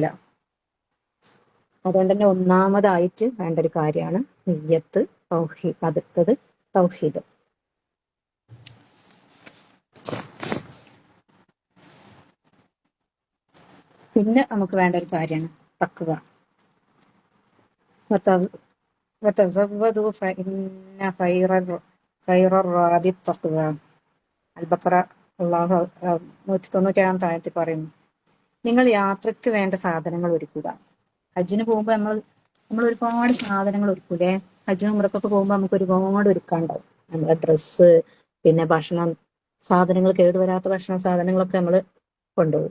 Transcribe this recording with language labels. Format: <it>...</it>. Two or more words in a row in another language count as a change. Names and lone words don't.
<ml>അതുകൊണ്ട് തന്നെ ഒന്നാമതായിട്ട് വേണ്ട ഒരു കാര്യമാണ് നിയ്യത്ത്, തൗഹീദ്. അടുത്തത് തൗഹീദ്. പിന്നെ നമുക്ക് വേണ്ട ഒരു കാര്യമാണ് തഖ്വ.</ml> <ar>وتزودوا فإن خير الزاد التقوى.</ar> <ml>അൽബക്കറ 197 താഴത്തിൽ പറയുന്നു, നിങ്ങൾ യാത്രയ്ക്ക് വേണ്ട സാധനങ്ങൾ ഒരുക്കുക. ഹജ്ജിന് പോകുമ്പോൾ നമ്മൾ ഒരുപാട് സാധനങ്ങൾ ഒരുക്കൂലേ. ഹജ്ജിനും ഉംറക്കൊക്കെ പോകുമ്പോൾ നമുക്ക് ഒരുപാട് ഒരുക്കാണ്ടാവും. നമ്മളെ ഡ്രസ്സ്, പിന്നെ ഭക്ഷണം സാധനങ്ങൾ, കേടുവരാത്ത ഭക്ഷണ സാധനങ്ങളൊക്കെ നമ്മൾ കൊണ്ടുപോകും.</ml>